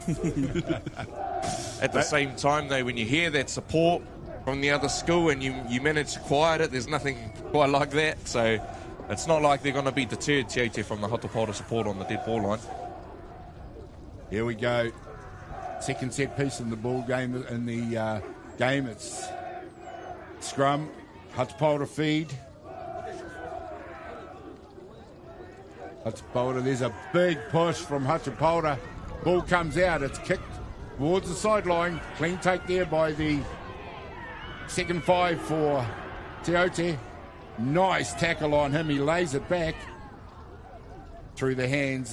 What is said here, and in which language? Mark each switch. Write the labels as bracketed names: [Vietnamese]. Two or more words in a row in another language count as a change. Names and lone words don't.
[English] At the same time, though, when you hear that support from the other school and you manage to quiet it, there's nothing quite like that. So it's not like they're going to be deterred, Te Aute, from the Hato Pāora support on the dead ball line. Here we go. Second set piece in the ball game. In the game, it's scrum. Hato Pāora feed. Hato Pāora, there's a big push from Hato Pāora. Ball comes out. It's kicked towards the sideline. Clean take there by the second five for Te Aute. Nice tackle on him. He lays it back through the hands.